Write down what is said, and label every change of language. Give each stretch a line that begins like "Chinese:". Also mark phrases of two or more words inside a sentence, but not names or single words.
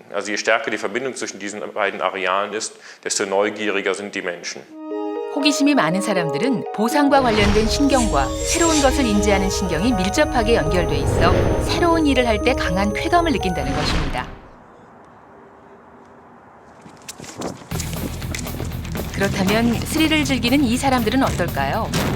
German: Also je stärker die Verbindung zwischen diesen beiden Arealen ist, desto neugieriger sind die Menschen.
Korean: 호기심이 많은 사람들은 보상과 관련된 신경과 새로운 것을 인지하는 신경이 밀접하게 연결돼 있어 새로운 일을 할 때 강한 쾌감을 느낀다는 것입니다. 그렇다면 스릴을 즐기는 이 사람들은 어떨까요?